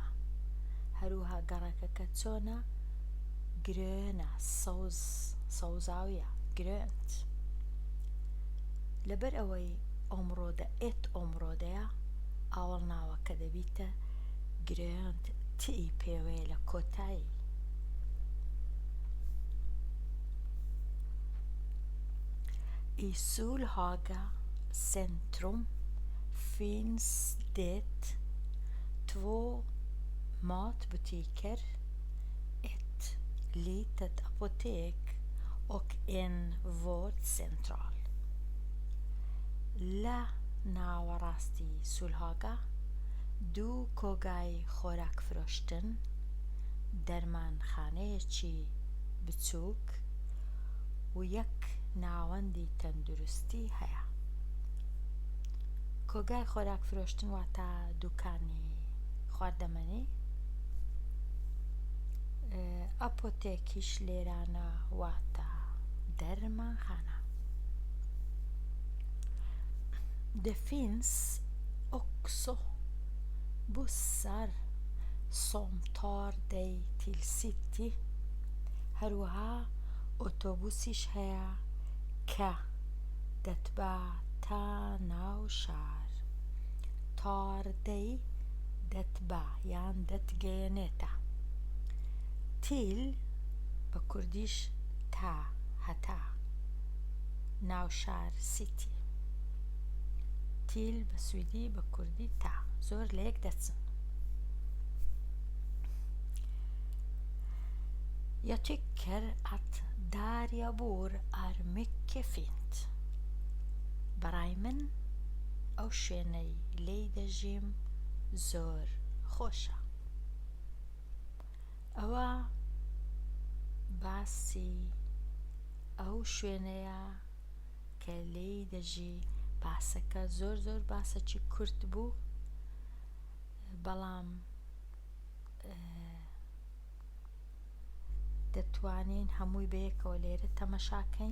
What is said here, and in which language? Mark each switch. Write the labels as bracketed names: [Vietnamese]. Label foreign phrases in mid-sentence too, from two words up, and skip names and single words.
[Central Kurdish] هەروەها گەڕەکەکە چۆنە، گرێنە، سەوزاویە، گرێنت. لەبەر ئەوەی ئۆمڕۆدە ئێت ئۆمڕۆدەیە، ئاوەڵناوەکە دەبیتە گرێنت، تی پێوەیە لە کۆتایی. [Swedish] I Solhaga centrum finns det 2 matbutiker, ett litet apotek och en vårdcentral. [Central Kurdish] لە ناوەڕاستی سولهاگا 2 کۆگای خۆراکفرۆشتن، دەرمانخانەیەکی بچووک و 1 ناوەندی تەندروستی هەیە. کۆگای خۆراکفرۆشتن واتە دوکانی خواردەمەنی. ئەپۆتێکیش لێرانە واتە دەرمانخانە. [Swedish] Det finns också bussar som tar dig till city. [Central Kurdish] هەروەها ئۆتۆبوسیش هەیە کە دەتبا تا ناو شار. [Swedish] tar dig [Central Kurdish] دەتبا یان دەتگەیەنێتە. till بە کوردیش تا، هەتا، ناو شار سیتی. till بە سویدی بە کوردی تا، زۆر لە یەک دەچن. [Swedish] Jag tycker att där jag bor är mycket fint. [Central Kurdish] بەڕای من ئەو شوێنەی لێی دەژیم زۆر خۆشە. ئەوە باسی ئەو شوێنەیە کە لێی دەژی باسەکە زۆر باسەکی کورت بوو، بەڵام دەتوانین هەمووی بەیەکەوە لێرە تەمەشاکەین.